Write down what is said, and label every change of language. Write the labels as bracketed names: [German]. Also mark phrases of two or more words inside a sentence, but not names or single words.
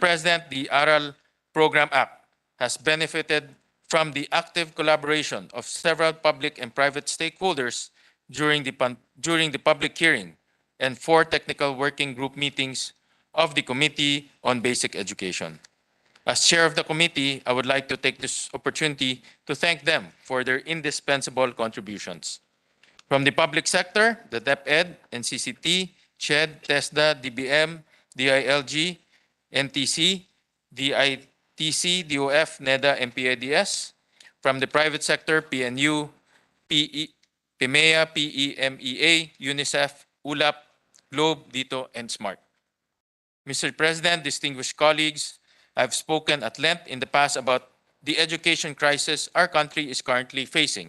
[English] President, the ARAL Program Act has benefited from the active collaboration of several public and private stakeholders during the public hearing and 4 technical working group meetings of the Committee on Basic Education. As chair of the committee, I would like to take this opportunity to thank them for their indispensable contributions. From the public sector, the DepEd, NCCT, CHED, TESDA, DBM, DILG, NTC, DITC, DOF, NEDA, and PIDS. From the private sector, PNU, PIMEA, PEMEA, UNICEF, ULAP, Globe, DITO, and SMART. Mr. President, distinguished colleagues, I've spoken at length in the past about the education crisis our country is currently facing.